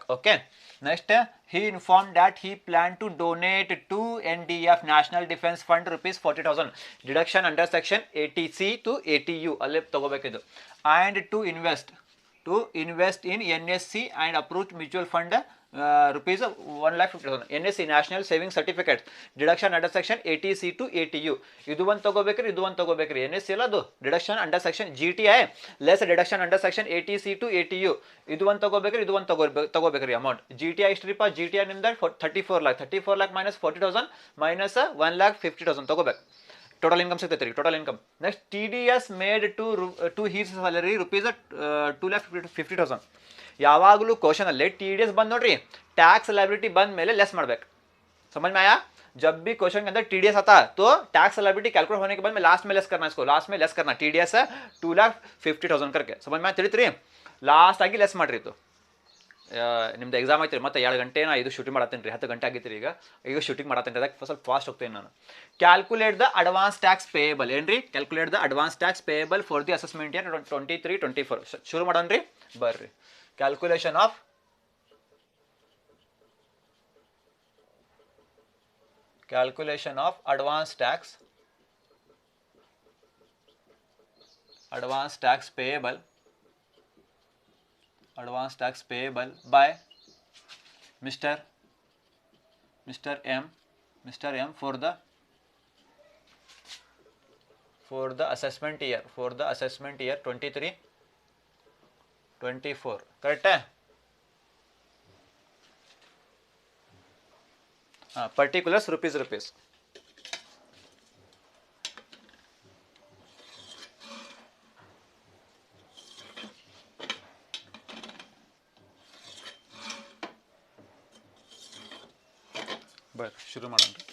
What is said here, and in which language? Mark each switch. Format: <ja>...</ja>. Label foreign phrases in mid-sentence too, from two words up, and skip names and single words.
<en>Okay, next he informed that he planned to donate to NDF, National Defence Fund, rupees 40,000. deduction under section 80C to 80U</en> <kn>ಅಲ್ಲೆ ತಗೋಬೇಕಿದು,</kn> <en>and to invest in NSC and approved mutual fund, rupees 1,50,000. NSC, National Savings Certificate, deduction under section 80C to 80U.</en> <kn>ಇದು ಒಂದು ತಗೋಬೇಕ್ರಿ, ಇದು ಒಂದು ತಗೋಬೇಕ್ರಿ. NSC ಅಲ್ಲ ಅದು</kn> <en>deduction under section GTI less deduction under section 80C to 80U.</en> <kn>ಇದು ಒಂದು ತಗೋಬೇಕ್ರಿ, ಇದು ಒಂದು ತಗೋಬೇಕ್ರಿ. ಅಮೌಂಟ್ GTI ಎಷ್ಟ್ರಿಪ್ಪ?</kn> <en>GTI</en> <kn>ನಿಮ್ದು</kn> <en>34 lakh. 34 lakh minus 40,000 minus 1,50,000 ತಗೋಬೇಕು. total income</en> <kn>ಸಿಗ್ತೈತೆ ರೀ,</kn> <en>total income. next TDS made to his salary rupees 2,50,000.</en> <kn>ಯಾವಾಗಲೂ ಕ್ವಶನಲ್ಲಿ TDS ಬಂದು ನೋಡ್ರಿ,</kn> <en>tax liability</en> <kn>ಬಂದ ಮೇಲೆ ಲೆಸ್ ಮಾಡ್ಬೇಕು.</kn> <hi>समझ में आया? जब भी क्वेश्चन के अंदर TDS आता तो</hi> <en>tax liability calculate</en> <hi>होने के बाद में लास्ट में लेस करना, इसको लास्ट में लेस करना. TDS 2,50,000 करके. समझ में</hi> <kn>ತಿಳಿತ್ರಿ? ಲಾಸ್ಟ್ ಆಗಿ ಲೆಸ್ ಮಾಡ್ರಿ. ಇದು ನಿಮ್ದು ಎಕ್ಸಾಮ್ ಐತ್ರಿ, ಮತ್ತೆ 2 ಗಂಟೆ ನಾ ಇದು ಶೂಟಿಂಗ್ ಮಾಡತ್ತೇನೆ ರೀ. 10 ಗಂಟೆ ಆಗಿತ್ತು ಈಗ ಶೂಟಿಂಗ್ ಮಾಡತ್ತೇನೆ. ಅದಕ್ಕೆ ಸ್ವಲ್ಪ ಫಾಸ್ಟ್ ಹೋಗ್ತೇನೆ ನಾನು.</kn> <en>calculate the advance tax payable.</en> <kn>ಏನ್ರಿ?</kn> <en>calculate the advance tax payable for the assessment year 23-24.</en> <kn>ಶುರು ಮಾಡೋಣ್ರಿ, ಬರ್ರಿ.</kn> <en>calculation of advance tax payable by Mr. M for the assessment year 23-24. correct है? particulars rupees.</en> <kn>ಬರ್ ಶುರು ಮಾಡೋಣ.</kn>